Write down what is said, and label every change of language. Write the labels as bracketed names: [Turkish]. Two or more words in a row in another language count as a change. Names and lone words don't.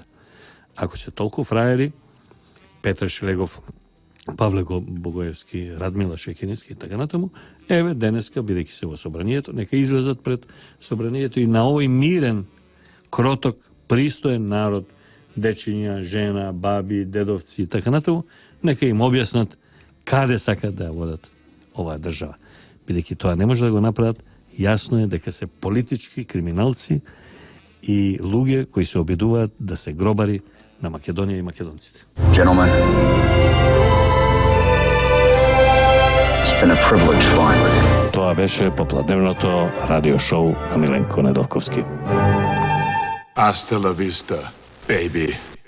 [Macedonian] Ако се толку фраери, Петар Шлегов, Павле Богоевски, Радмила Шекерински и така натаму, еве денеска, бидејќи се во собранието, нека излезат пред собранието и на овој мирен, кроток, пристоен народ, дечиња, жена, баби, дедовци и така натаму, нека им објаснат каде сакат да ја водат оваа држава. Бидејќи тоа не може да го направат, јасно е дека се политички криминалци и луѓе кои се обидуваат да се гробари на Македонија и македонците. [English] Gentlemen, it's been a privilege flying with you. [Macedonian] Тоа беше попладневното радио шоу на Миленко Недолковски. [Spanish] Hasta la vista, baby.